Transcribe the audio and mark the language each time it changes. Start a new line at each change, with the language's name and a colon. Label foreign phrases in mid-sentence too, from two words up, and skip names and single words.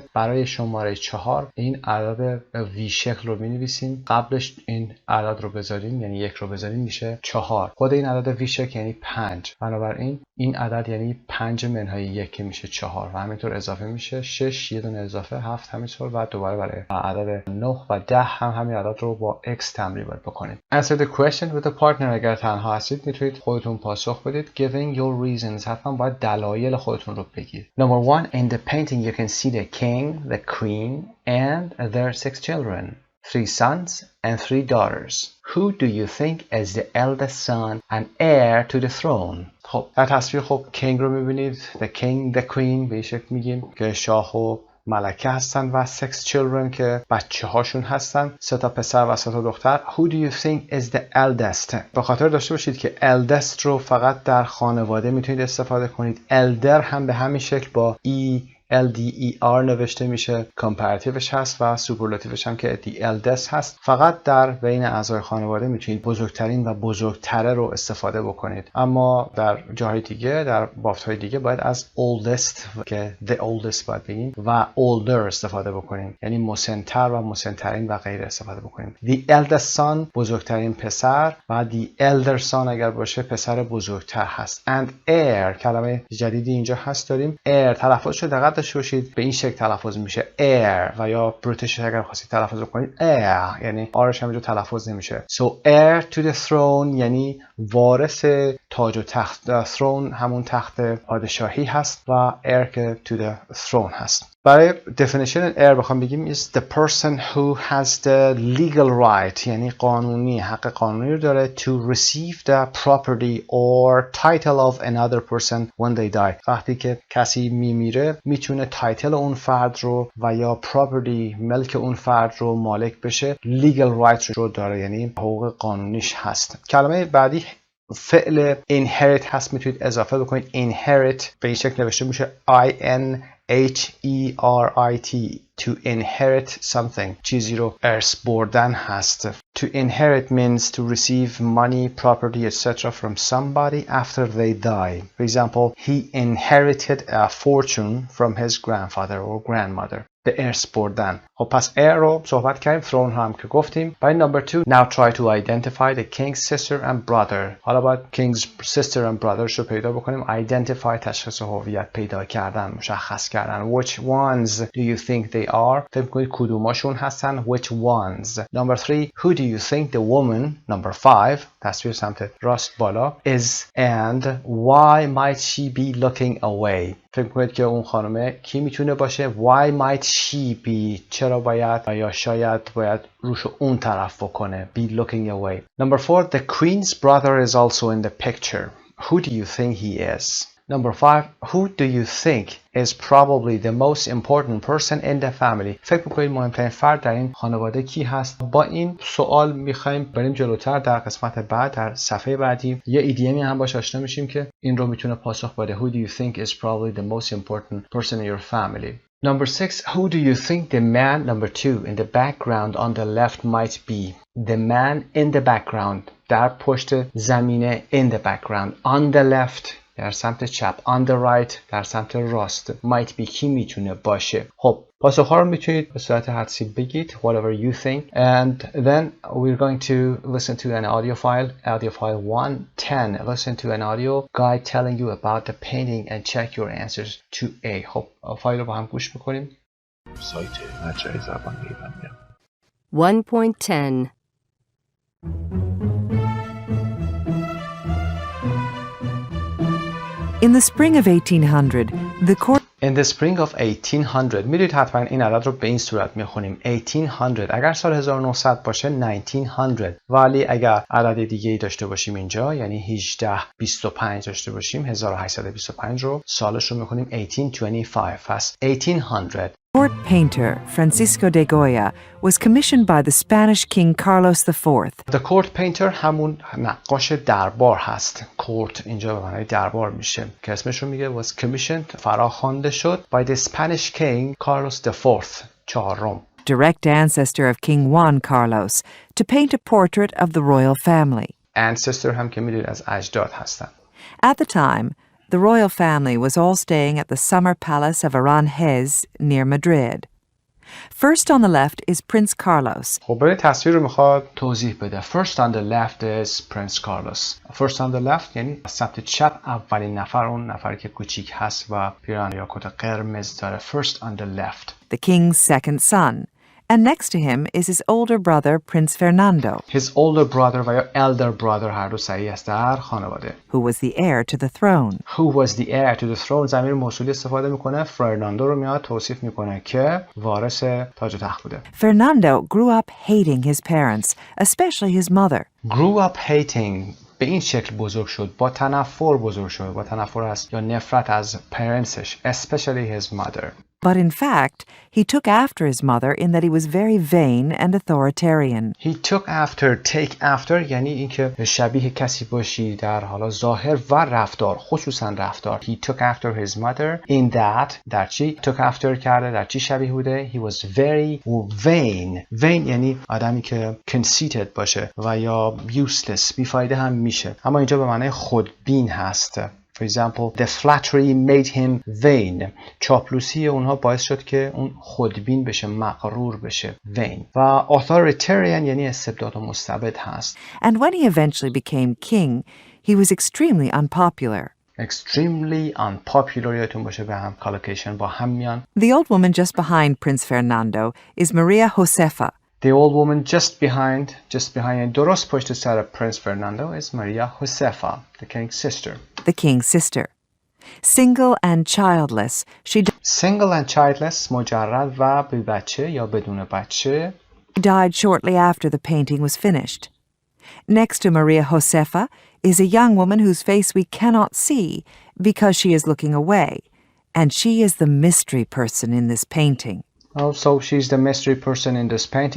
Persian: برای شماره 4 این عدد وی شکل رو می‌نویسیم، قبلش این عدد رو بذاریم یعنی 1 رو بذاریم میشه 4. خود این عدد وی شکل یعنی 5. بنابراین این عدد یعنی 5 منهای 1 که میشه 4 و همینطور اضافه میشه 6 یه دونه اضافه 7 همینطور و دوباره برای عدد 9 و 10 هم همین عدد رو با x تمرین باید بکنید.
English: Answer the question with a partner.
Persian: اگر تنها هستید میتونید خودتون پاسخ بدید.
English: Giving your reasons.
Persian: حتما باید دلایل خودتون رو بگید.
English: Number 1. In the painting you can see the king, the queen and their 6 children. 3 sons and 3 daughters. Who do you think is the eldest son and heir to the throne?
Persian: خب در تصویر خب کینگ رو میبینید.
English: The king, the queen
Persian: به این شکل میگیم که شاه و ملکه هستن و 6 children که بچه هاشون هستن، 3 تا پسر و 3 تا دختر.
English: Who do you think is the eldest?
Persian: به خاطر داشته باشید که eldest رو فقط در خانواده میتونید استفاده کنید. elder هم به همین شکل با LDER نوشته میشه. کمپاراتیوش هست و سوپرلاتیوش هم که
English: the eldest
Persian: هست. فقط در بین اعضای خانواده میتونید بزرگترین و بزرگتره رو استفاده بکنید. اما در جاهای دیگه در بافت‌های دیگه باید از oldest که
English: the oldest
Persian: باید بگیم و older استفاده بکنیم، یعنی مسن‌تر و مسن‌ترین و غیره استفاده بکنیم.
English: The eldest son
Persian: بزرگترین پسر و
English: the elder son
Persian: اگر باشه پسر بزرگتر هست.
English: And heir
Persian: کلمه جدیدی اینجا هست داریم. heir تلفظش رو دقت داشته باشید. به این شکل تلفظ میشه heir و یا بریتیش اگر خواستید تلفظ کنید heir یعنی آرش همینجا تلفظ نمیشه.
English: So heir to the throne
Persian: یعنی وارث تاج و تخت. throne همون تخت پادشاهی هست و heir که
English: to the throne
Persian: هست.
English: برای definition heir
Persian: بخوام بگیم
English: is the person who has the legal right
Persian: یعنی قانونی حق قانونی رو داره
English: to receive the property or title of another person when they die.
Persian: وقتی که کسی میمیره میتونه تایتل اون فرد رو و یا property ملک اون فرد رو مالک بشه.
English: legal right
Persian: رو داره یعنی حقوق قانونیش هست. کلمه بعدی فعل inherit هست، میتونید اضافه بکنید. inherit به این شکل نوشته میشه INHERIT
English: to inherit something
Persian: چیزی رو ارث بردن هست.
English: To inherit means to receive money, property, etc. from somebody after they die. For example, he inherited a fortune from his grandfather or grandmother.
Persian: به ارث بردن. خب پس heir رو صحبت کردیم. throne هم که گفتیم.
English: برای number 2 now try to identify the king's sister and brother.
Persian: حالا باید
English: king's sister and brother
Persian: رو پیدا بکنیم. identify تشخیص هویت، پیدا کردن، مشخص کردن.
English: which ones do you think they are؟
Persian: فکر کنید کدوماشون هستن.
English: which ones. number 3 who do you think the woman number 5
Persian: تصویر سمت راست بالا
English: is and why might she be looking away؟
Persian: فکر کنید که اون خانمه کی میتونه باشه.
English: why might she be
Persian: چرا باید یا شاید باید روش اون طرف بکنه.
English: be looking away. number 4 the queen's brother is also in the picture. who do you think he is؟ Number 5. Who do you think is probably the most important person in the family?
Persian: فکر می‌کنید مهمترین فرد در این خانواده کی هست؟ با این سوال می‌خوایم بریم جلوتر در قسمت بعد، در صفحه بعدی یه ایدیمی هم باش آشنا میشیم که این رو میتونه پاسخ بده.
English: Who do you think is probably the most important person in your family? Number 6. Who do you think the man, number 2, in the background on the left might be? The man in the background.
Persian: در پشت زمینه
English: in the background.
Persian: On the left. در سمت چپ.
English: On the right.
Persian: در سمت راست.
English: Might be
Persian: کی میتونه باشه. خب پاسخ‌ها رو میتونید به صورت حدسی بگید.
English: Whatever you think. And then we're going to listen to an audio file. Audio file 110. Listen to an audio guide telling you about the painting and check your answers to A.
Persian: خب فایل رو با هم گوش میکنیم. سایت مجموعه زبان ایرانی.
English: 1.10 In the spring of 1800, the court In the spring of 1800.
Persian: میدونید حتما این عدد رو به این صورت میخونیم 1800. اگر سال 1900 باشه 1900. ولی اگر عدد دیگه ای داشته باشیم اینجا، یعنی 1825 داشته باشیم، 1825 رو سالش رو میخونیم 1825. پس 1800.
English: court painter Francisco de Goya was commissioned by the Spanish king Carlos IV.
Persian: The court painter همون نقاش دربار هست. court اینجا به معنای دربار میشه که اسمش رو میگه
English: was commissioned،
Persian: فراخوانده شد
English: by the Spanish king Carlos IV، چهارم. Direct ancestor of King Juan Carlos, to paint a portrait of the royal family.
Persian: ancestor هم که میدونید از اجداد هستن.
English: At the time, the royal family was all staying at the summer palace of Aranjuez near Madrid. First on the left is Prince Carlos.
Persian: خب برای تصویر رو میخواد توضیح بده.
English: First on the left is Prince Carlos. First on the left
Persian: یعنی سمت چپ اولین نفر، اون نفری که کوچیک هست و پیراهن یا کت قرمز داره.
English: First on the left. The king's second son. And next to him is his older brother, Prince Fernando. His older brother
Persian: و یا
English: elder brother
Persian: هر دو صحیح است در خانواده.
English: Who was the heir to the throne. Who was the heir to the throne.
Persian: ضمیر موصولی استفاده میکنه. فرناندو رو میاد توصیف میکنه که وارث تاج و تخت بوده.
English: Fernando grew up hating his parents, especially his mother. Grew up hating.
Persian: به این شکل بزرگ شد. با تنفر بزرگ شد. با تنفر از یا نفرت از
English: parents، especially his mother. But in fact, he took after his mother in that he was very vain and authoritarian. He took after. Take after
Persian: یعنی اینکه شبیه کسی باشی در حالا ظاهر و رفتار، خصوصا رفتار.
English: He took after his mother in that.
Persian: در چی
English: took after
Persian: کرده؟ در چی شبیه بوده؟
English: He was very vain.
Persian: Vain یعنی آدمی که conceited باشه و یا useless، بیفایده هم میشه. اما اینجا به معنی خودبین هست.
English: For example, the flattery made him vain.
Persian: چاپلوسی اونها باعث شد که اون خودبین بشه، مغرور بشه. vain. و authoritarian یعنی استبداد و مستبد هست.
English: And when he eventually became king, he was extremely unpopular. Extremely unpopular.
Persian: یادتون باشه به هم collocation با هم میان.
English: The old woman just behind Prince Fernando is Maria Josefa. The old woman just behind
Persian: درست پشت سر
English: Prince Fernando is Maria Josefa, the king's sister. The king's sister. Single and childless, Single and childless
Persian: مجرد و بی بچه یا بدون بچه.
English: died shortly after the painting was finished. Next to Maria Josefa is a young woman whose face we cannot see because she is looking away, and she is the mystery person in this painting. Oh, so she's the mystery person in this painting.